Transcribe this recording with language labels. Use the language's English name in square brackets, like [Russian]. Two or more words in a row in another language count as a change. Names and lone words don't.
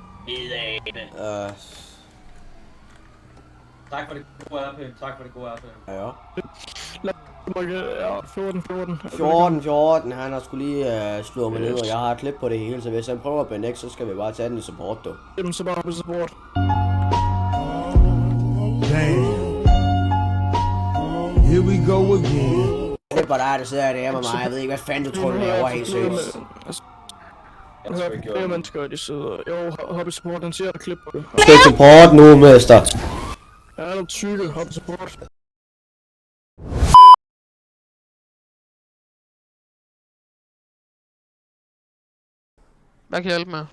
[Danish] Tak for det gode RP. Ja. Ja, 14. Han har sgu lige slået mig ned, og jeg har et klip på det hele, så hvis han prøver at benægte, så skal vi bare tage den i support, du. Jamen, så bare på support. [English] Damn. Here we go again. [Danish] Det er bare dig, der sidder der med mig. Jeg ved ikke, hvad fanden du tror, du laver helt seriøst. Flere mennesker, de sidder. Jo, hop i support, han siger, der klip på det. Du skal i support nu, mester. Ja, der er tykke, hop i support. Hvad kan jeg hjælpe med?